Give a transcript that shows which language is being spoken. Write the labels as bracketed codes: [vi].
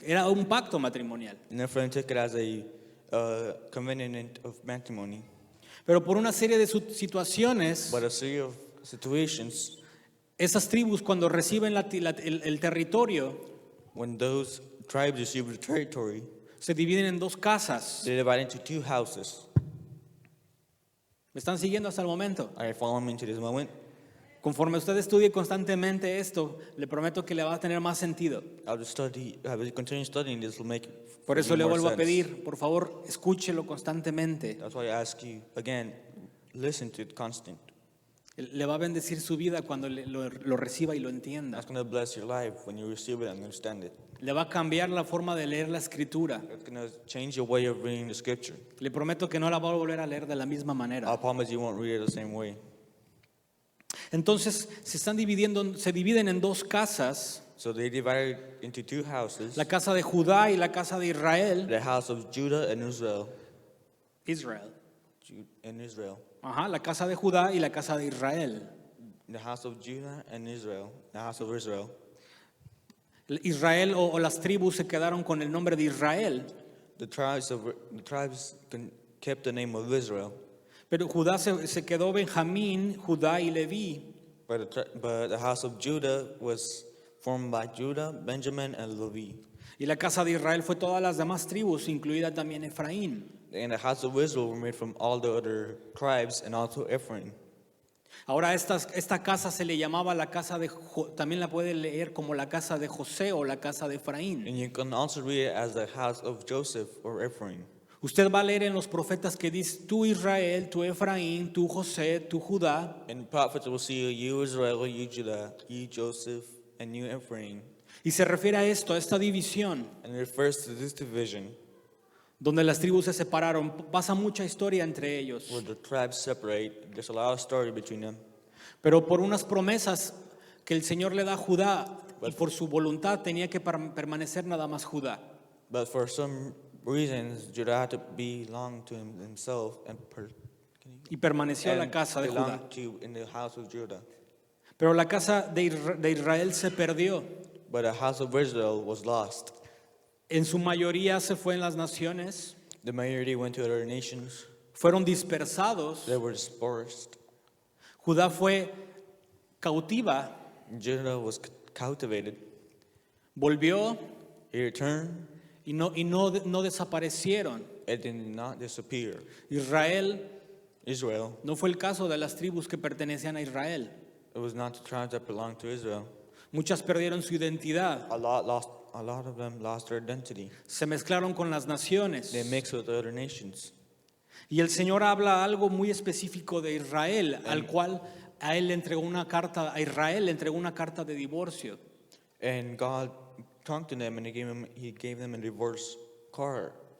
[es] Era un pacto matrimonial. [en] And Ephraim took it as a covenant of matrimony. [es] Pero por una serie de situaciones, [en] But a series of situations, [es] esas tribus cuando reciben el territorio, [en] when those tribes receive the territory, [es] se dividen en dos casas. [en] they divide into two houses. [es] ¿Me están siguiendo hasta el momento? [en] Are you following me into this moment? [es] Conforme usted estudie constantemente esto, le prometo que le va a tener más sentido. [en] I will continue studying this, will make [es] Por eso le [en] more [es] vuelvo a [en] sense. [es] pedir, por favor, escúchelo constantemente. [en] That's why I ask you, again, listen to it constant. [es] Le va a bendecir su vida cuando lo reciba y lo entienda. [en] That's going to bless your life when you receive it and understand it. [es] Le va a cambiar la forma de leer la escritura. [en] It's going to change your way of reading the scripture. [es] Le prometo que no la va a volver a leer de la misma [en] I [es] manera. [en] promise you won't read it the same way. [es] Entonces se dividen en dos casas, [en] So they divided into two houses, [es] la casa de Judá y la casa de Israel. [en] the house of Judah and Israel. [es] Ajá, la casa de Judá y la casa de Israel. [en] The house of Judah and Israel, the house of Israel. [es] Israel o las tribus se quedaron con el nombre de Israel, [en] The tribes kept the name of Israel, [es] pero Judá se quedó Benjamín, Judá y Leví. [en] but the house of Judah was formed by Judah, Benjamin, and Levi. [es] Y la casa de Israel fue todas las demás tribus, incluida también Efraín. [en] And the house of Israel were made from all the other tribes and also Ephraim. [es] Ahora esta casa se le llamaba la casa de, también la puede leer como la casa de José o la casa de Efraín. [en] And you can also read it as the house of Joseph or Ephraim. [es] Usted va a leer en los profetas que dice, tú Israel, tú Efraín, tú José, tú Judá. [en] In the prophets will see you Israel, you Judah, you Joseph, and you Ephraim. [es] Y se refiere a esto, a esta división, [en] And it refers to this division [es] donde las tribus se separaron. Pasa mucha historia entre ellos. [en] where the tribes separate. There's a lot of story between them. [es] Pero por unas promesas que el Señor le da a Judá y por su voluntad tenía que permanecer nada más Judá. [en] But for some reasons, Judah had to belong to himself and [es] Y permaneció la [en] and [es] casa de Judá. [en] belong to in the house of Judah. [es] Pero la casa de Israel se perdió. [en] But the house of Israel was lost. [es] En su mayoría se fue en las naciones. [en] The majority went to other nations. [es] Fueron dispersados. [en] They were dispersed. [es] Judá fue cautiva. [en] Judah was cultivated. [es] Volvió [en] He returned. [es] y no desaparecieron. [en] It did not disappear. [es] Israel [en] Israel, [es] no fue el caso de las tribus que pertenecían a Israel. [en] it was not the tribes that belonged to Israel. [es] Muchas perdieron su identidad. [en] A lot of them lost their identity. [es] Se mezclaron con las naciones. [en] They mixed with other nations. [es] Y el Señor habla algo muy específico de Israel, al cual a Israel le entregó una carta de divorcio. [en] And God talked to them and he gave them a divorce card